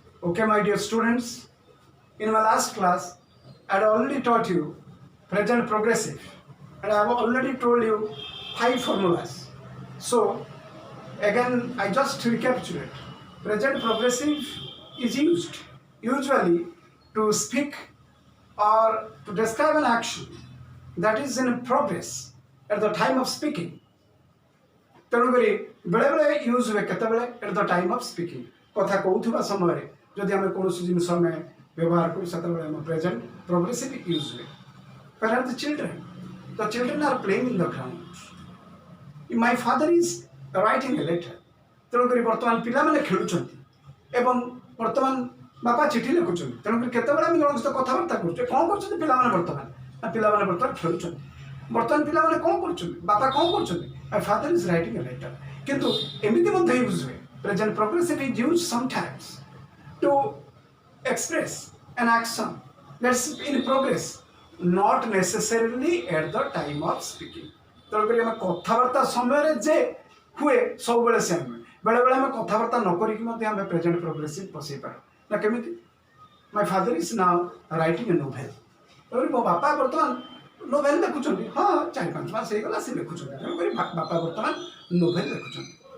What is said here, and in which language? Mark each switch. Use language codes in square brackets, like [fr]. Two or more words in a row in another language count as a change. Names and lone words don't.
[en] Okay, my dear students, in my last class, I had already taught you present progressive, and I have already told you 5 formulas. So, again, I just recapitulate. Present progressive is used usually to speak or to describe an action that is in progress at the time of speaking. [or] ତେଣୁକରି ବେଳେବେଳେ ୟୁଜ୍ ହୁଏ କେତେବେଳେ [en] at the time of speaking [or] କଥା କହୁଥିବା ସମୟରେ ଯଦି ଆମେ କୌଣସି ଜିନିଷ ଆମେ ବ୍ୟବହାର କରୁ ସେତେବେଳେ ଆମ [en] present progressive use [or] ହୁଏ [en] Where the children? The children are playing in the ground. My father is writing a letter. [or] ତେଣୁକରି ବର୍ତ୍ତମାନ ପିଲାମାନେ ଖେଳୁଛନ୍ତି ଏବଂ ବର୍ତ୍ତମାନ ବାପା ଚିଠି ଲେଖୁଛନ୍ତି ତେଣୁକରି କେତେବେଳେ ଆମେ ଜଣଙ୍କ ସହିତ କଥାବାର୍ତ୍ତା କରୁଛେ କ'ଣ କରୁଛନ୍ତି ପିଲାମାନେ ବର୍ତ୍ତମାନ ନା ପିଲାମାନେ ବର୍ତ୍ତମାନ ଖେଳୁଛନ୍ତି ବର୍ତ୍ତମାନ ପିଲାମାନେ କ'ଣ କରୁଛନ୍ତି ବାପା କ'ଣ କରୁଛନ୍ତି [en] My father is writing a letter. [or] କିନ୍ତୁ ଏମିତି ମଧ୍ୟ ୟୁଜ୍ ହୁଏ [en] present progressive is use sometimes to express an action that's in progress, not necessarily at the time of speaking. [or] ତେଣୁକରି ଆମେ କଥାବାର୍ତ୍ତା ସମୟରେ ଯେ ହୁଏ ସବୁବେଳେ ସେମ୍ ହୁଏ ବେଳେବେଳେ ଆମେ କଥାବାର୍ତ୍ତା ନ କରିକି ମଧ୍ୟ ଆମେ [en] present progressive [or] ବସେଇ ପାରୁ ନା କେମିତି [en] my father is now writing a novel [or] ତେଣୁକରି ମୋ ବାପା ବର୍ତ୍ତମାନ ନୋଭେଲ୍ ଲେଖୁଛନ୍ତି ହଁ 4-5 ମାସ ହେଇଗଲା ସେ ଲେଖୁଛନ୍ତି ତେଣୁକରି ବାପା ବର୍ତ୍ତମାନ ନୋଭେଲ୍ ଲେଖୁଛନ୍ତି